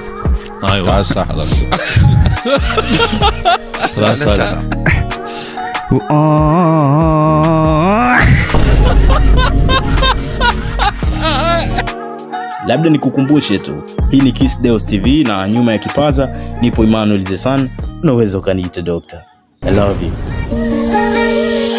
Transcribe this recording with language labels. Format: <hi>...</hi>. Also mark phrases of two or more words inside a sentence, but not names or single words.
<ar>ايوه صح حضرتك. صح.</ar> <sw>Labda nikukumbushe tu, hii ni Kiss Deus TV na nyuma ya kipaza nipo Emmanuel the Sun, na uwezo kaniita Doctor.</sw> <en>I love you.</en>